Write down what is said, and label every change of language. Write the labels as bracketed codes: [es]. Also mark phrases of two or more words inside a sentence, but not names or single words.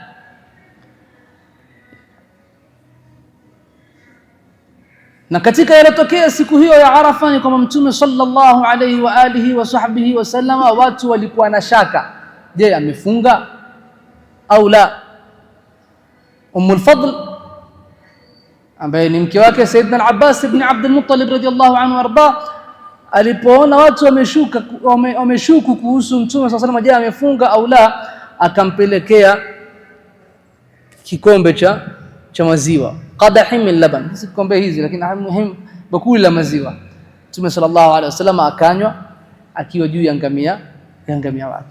[sw] Na katika yalotokea siku hiyo ya Arafa ni kwamba Mtume [ar] صلى الله عليه وعلى آله وصحبه وسلم, [sw] watu walikuwa na shaka, je, amefunga au la? Ummul Fadl ambaye ni mke wake Sayyidina al-Abbas ibn Abd al-Muttalib [ar] رضي الله عنه أرضاه, [sw] alipoona watu wameshuku kuhusu Mtume [ar] صلى الله عليه وسلم, [sw] je, amefunga au la, akampelekea kikombe cha maziwa, [ar] قدح من لبن, [sw] si kikombe hizi lakini muhimu bakuli la maziwa. Mtume [ar] صلى الله عليه وسلم [sw] akanywa akiwa juu ya ngamia wake.